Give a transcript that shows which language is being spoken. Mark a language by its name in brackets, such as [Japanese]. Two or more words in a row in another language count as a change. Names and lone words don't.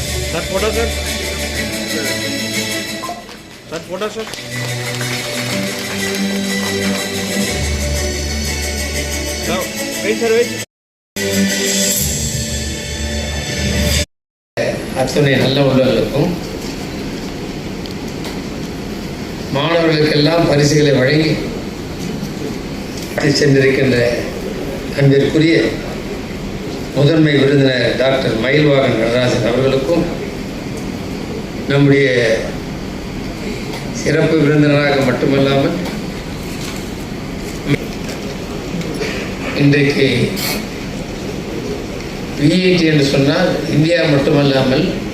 [English] sir photo sir sir photo sir wait sir wait [Tamil] அத்துணை நல்ல உள்ளவர்களுக்கும் மாணவர்களுக்கெல்லாம் பரிசுகளை வழங்கி சென்றிருக்கின்ற அன்பிற்குரிய முதன்மை விருந்தினர் டாக்டர் மயில்வாகன் நடராஜன் அவர்களுக்கும் நம்முடைய சிறப்பு விருந்தினராக மட்டுமல்லாமல் இன்றைக்கு விஐடி என்று சொன்னால் இந்தியா மட்டுமல்லாமல்